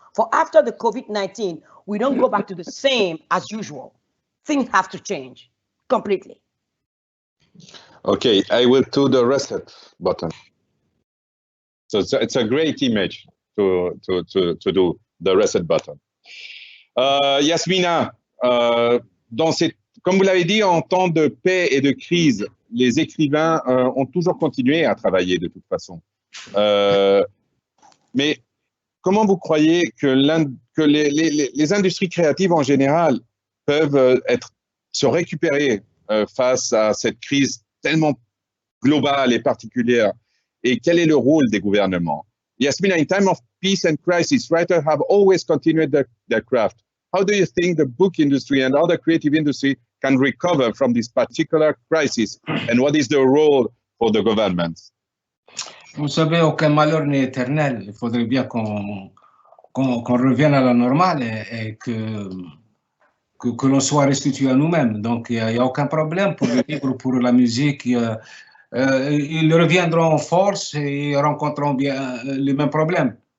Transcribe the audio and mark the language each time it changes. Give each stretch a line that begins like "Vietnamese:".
English: For after the COVID-19, we don't go back to the same as usual. Things have to change completely. Okay, I will do the reset button. So it's a great image to do the reset button.
French: Yasmina, comme vous l'avez dit, en temps de paix et de crise, les écrivains ont toujours continué à travailler de toute façon. Mais comment vous croyez que les industries créatives en général peuvent se récupérer face à cette crise tellement globale et particulière? Et quel est le rôle des gouvernements?
English: Yasmina, in time of peace and crisis, writers have always continued their craft. How do you think the book industry and other creative industry can recover from this particular crisis? And what is the role for the governments?
French: Vous savez, aucun malheur n'est éternel. Il faudrait bien qu'on revienne à la normale et que l'on soit restitué à nous-mêmes. Donc, il n'y a aucun problème pour le livre, pour la musique. Ils reviendront en force et rencontreront bien les mêmes problèmes.